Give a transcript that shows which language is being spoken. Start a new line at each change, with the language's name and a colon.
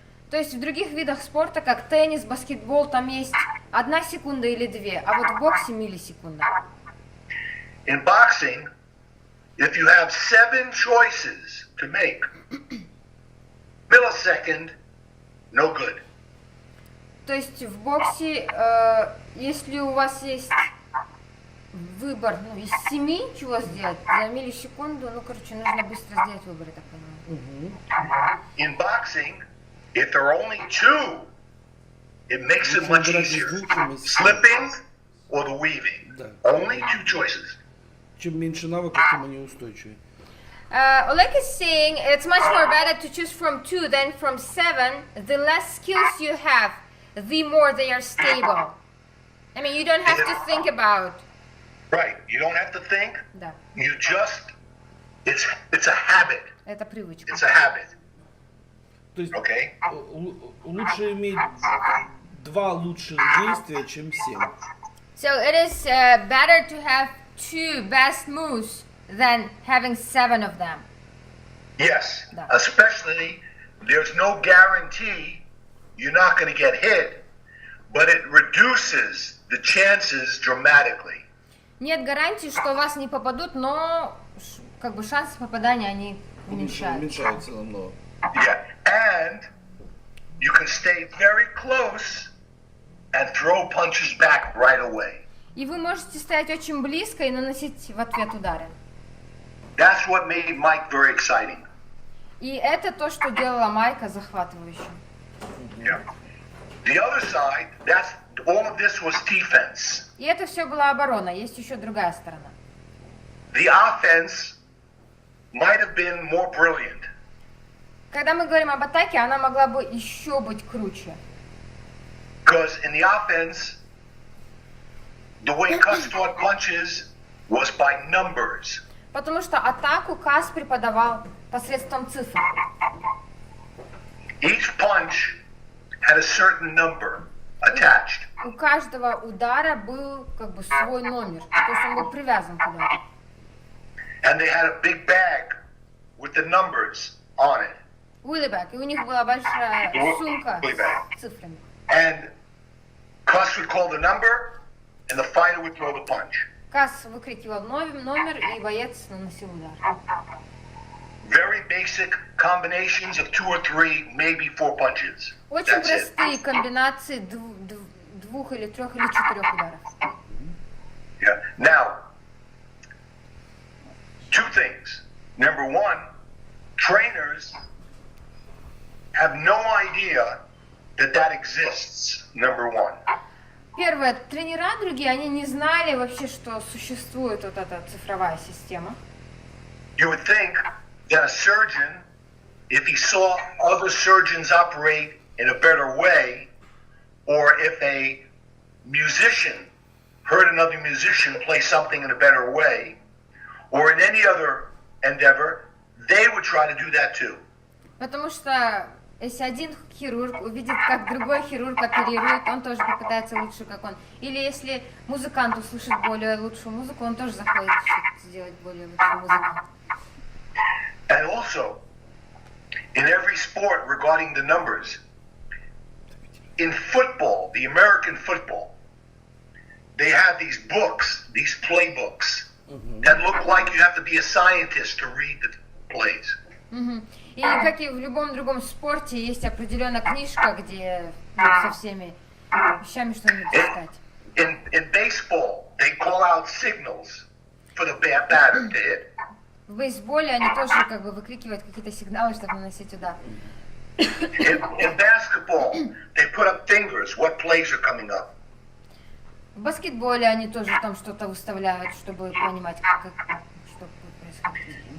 Russian: То есть в других видах спорта, как теннис, баскетбол, там есть 1 секунда или 2, а вот в боксе миллисекунда.
English: In boxing, if you have 7 choices to make, millisecond, no good.
Russian: То есть в боксе, если у вас есть выбор из 7, чего сделать, за миллисекунду, нужно быстро сделать выбор, я так понимаю.
English: In boxing, if there are only 2, it makes it much easier. Slipping or the weaving. Only 2 choices.
Russian: Чем меньше навыков, тем они устойчивее.
English: Oleg is saying it's much more better to choose from 2 than from 7. The less skills you have, the more they are stable. I mean, you don't have to think about. Right. You don't have to think.
Russian: Да.
English: You just, it's a habit.
Russian: Это привычка.
English: It's a habit.
Russian: То есть
English: Okay?
Russian: лучше иметь 2 лучших действия, чем 7.
English: So it is better to have 2 best moves than having 7 of them. Yes.
Russian: Да.
English: Especially, there's no guarantee you're not going to get hit, but it reduces the chances dramatically.
Russian: Нет гарантии, что вас не попадут, но шансы попадания они уменьшаются. Уменьшаются намного.
English: Yeah. And you can stay very close and throw punches back right away.
Russian: И вы можете стоять очень близко и наносить в ответ удары.
English: That's what made Mike very exciting.
Russian: И это то, что делало Майка захватывающим.
English: Yeah. The other side, all of this was defense.
Russian: И это все была оборона, есть еще другая сторона.
English: The offense might have been more brilliant.
Russian: Когда мы говорим об атаке, она могла бы еще быть круче.
English: Because in the offense, the way Cus taught punches was by numbers.
Russian: Потому что атаку Кас преподавал посредством цифр.
English: Each punch had a certain number attached.
Russian: У каждого удара был свой номер, то есть он был привязан к удару.
English: And they had a big bag with the numbers on it.
Russian: Уиллибэк, и у них была большая сумка с цифрами.
English: And Cus would call the number, and the fighter would throw the punch.
Russian: Кас выкрикивал номер, и боец наносил удар.
English: Very basic combinations of 2 or 3, maybe 4 punches.
Russian: Очень
English: That's it.
Russian: простые комбинации 2 или 3 или 4 ударов.
English: Yeah. Now, 2 things. Number 1, trainers have no idea that exists. Number 1.
Russian: Первое, тренера другие, они не знали вообще, что существует вот эта цифровая система.
English: You would think that a surgeon, if he saw other surgeons operate in a better way, or if a musician heard another musician play something in a better way, or in any other endeavor, they would try to do that too.
Russian: Потому что если один хирург увидит, как другой хирург оперирует, он тоже попытается лучше, как он. Или если музыкант услышит более лучшую музыку, он тоже захочет сделать более лучшую музыку.
English: And also, in every sport regarding the numbers, in football, the American football, they have these books, these playbooks, that look like you have to be a scientist to read the plays.
Russian: И как и в любом другом спорте, есть определенная книжка, где со всеми вещами что-нибудь читать.
English: In baseball, they call out signals for the batter to hit.
Russian: В бейсболе они тоже выкрикивают какие-то сигналы, чтобы наносить удар.
English: In basketball, they put up fingers, what plays are coming up.
Russian: В баскетболе они тоже там что-то выставляют, чтобы понимать, что будет происходить.